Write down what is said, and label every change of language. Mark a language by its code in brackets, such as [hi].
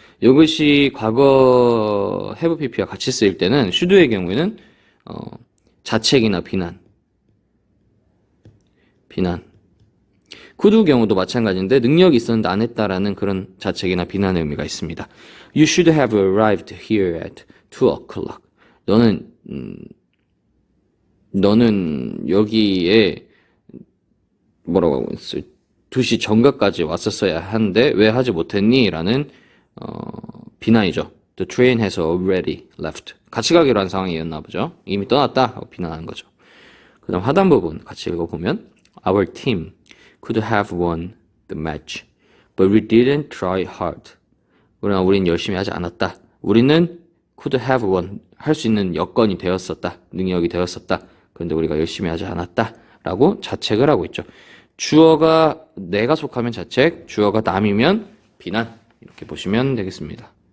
[ko] 이것이 과거 have pp와 같이 쓰일 때는 should의 경우에는 자책이나 비난 could 경우도 마찬가지인데 능력이 있었는데 안 했다라는 그런 자책이나 비난의 의미가 있습니다. [en] You should have arrived here at 2 o'clock. [ko] 너는 여기에 뭐라고 하고 있어요? 2시 정각까지 왔었어야 하는데 왜 하지 못했니? 라는 비난이죠. [en] The train has already left. [ko] 같이 가기로 한 상황이었나 보죠. 이미 떠났다 하고 비난하는 거죠. 그 다음 하단 부분 같이 읽어보면 [en] Our team could have won the match, but we didn't try hard. [ko] 그러나 우린 열심히 하지 않았다. 우리는 [en] could have won, [ko] 할 수 있는 여건이 되었었다. 능력이 되었었다. 그런데 우리가 열심히 하지 않았다. 라고 자책을 하고 있죠. 주어가 내가 속하면 자책, 주어가 남이면 비난. 이렇게 보시면 되겠습니다.